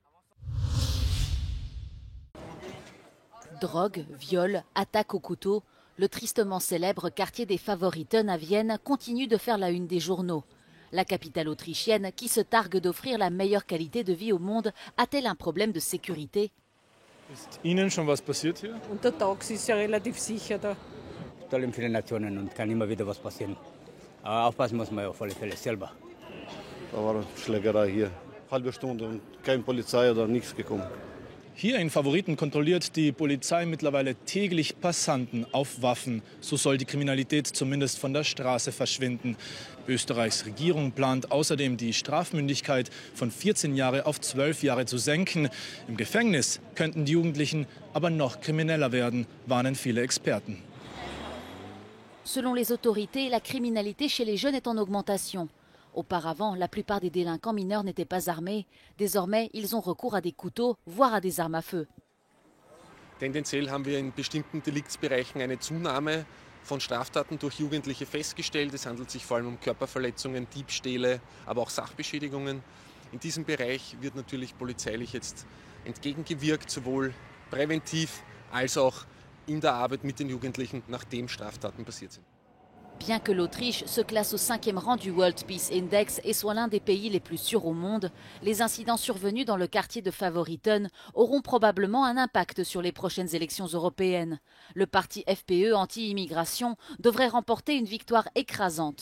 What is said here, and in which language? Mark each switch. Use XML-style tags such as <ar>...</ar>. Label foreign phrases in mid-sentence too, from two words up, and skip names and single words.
<fr>Drogue, viol, attaque au couteau, le tristement célèbre quartier des Favoriten à Vienne continue de faire la une des journaux. La capitale autrichienne, qui se targue d'offrir la meilleure qualité de vie au monde, a-t-elle un problème de sécurité?</fr> <de>Ist Ihnen schon was passiert hier? Untertags ist ja relativ sicher da. Total viele Nationen und kann immer wieder was passieren. Aber aufpassen muss man auf alle Fälle selber. Da war eine Schlägerei hier. Halbe Stunde und keine Polizei oder nichts gekommen. Hier in Favoriten kontrolliert die Polizei mittlerweile täglich Passanten auf Waffen. So soll die Kriminalität zumindest von der Straße verschwinden. Österreichs Regierung plant außerdem, die Strafmündigkeit von 14 Jahre auf 12 Jahre zu senken. Im Gefängnis könnten die Jugendlichen aber noch krimineller werden, warnen viele Experten.</de> <fr>Selon les autorités, la criminalité chez les jeunes est en augmentation. Auparavant, la plupart des délinquants mineurs n'étaient pas armés. Désormais, ils ont recours à des couteaux, voire à des armes à feu.</fr> <de>Tendenziell haben wir in bestimmten Deliktsbereichen eine Zunahme von Straftaten durch Jugendliche festgestellt. Es handelt sich vor allem um Körperverletzungen, Diebstähle, aber auch Sachbeschädigungen. In diesem Bereich wird natürlich polizeilich jetzt entgegengewirkt, sowohl präventiv als auch in der Arbeit mit den Jugendlichen, nachdem Straftaten passiert sind.</de> <fr>Bien que l'Autriche se classe au 5e rang du World Peace Index et soit l'un des pays les plus sûrs au monde, les incidents survenus dans le quartier de Favoriten auront probablement un impact sur les prochaines élections européennes. Le parti FPÖ anti-immigration devrait remporter une victoire écrasante.</fr>